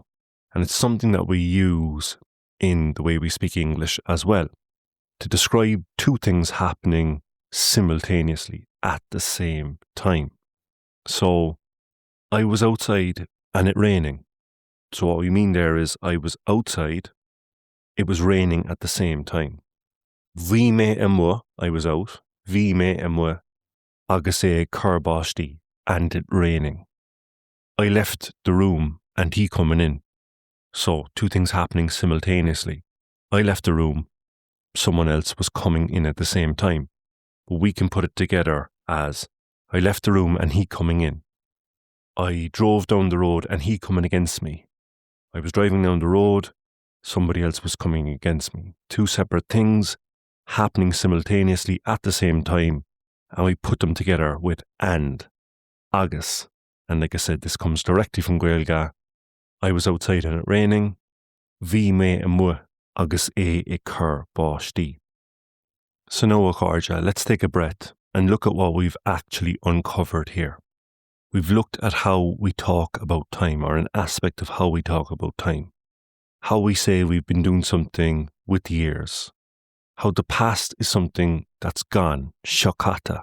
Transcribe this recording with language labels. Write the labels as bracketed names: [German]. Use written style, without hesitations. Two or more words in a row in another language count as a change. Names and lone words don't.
[English] And it's something that we use in the way we speak English as well, to describe two things happening simultaneously at the same time. So, I was outside and it raining. So what we mean there is I was outside, it was raining at the same time. [Irish] Bhí mé amua, [English] I was out. [Irish] Bhí mé amua, agus é curbáistí, [English] and it raining. I left the room and he coming in. So two things happening simultaneously. I left the room, someone else was coming in at the same time. But we can put it together as I left the room and he coming in. I drove down the road and he coming against me. I was driving down the road, somebody else was coming against me. Two separate things happening simultaneously at the same time, and we put them together with and, agus. And like I said, this comes directly from Gaeilge. I was outside and it raining. [Irish] Bhí mé amua, agus é I cur báistí. [English] So now, Gaeilge, let's take a breath and look at what we've actually uncovered here. We've looked at how we talk about time, or an aspect of how we talk about time. How we say we've been doing something with years. How the past is something that's gone, shokata.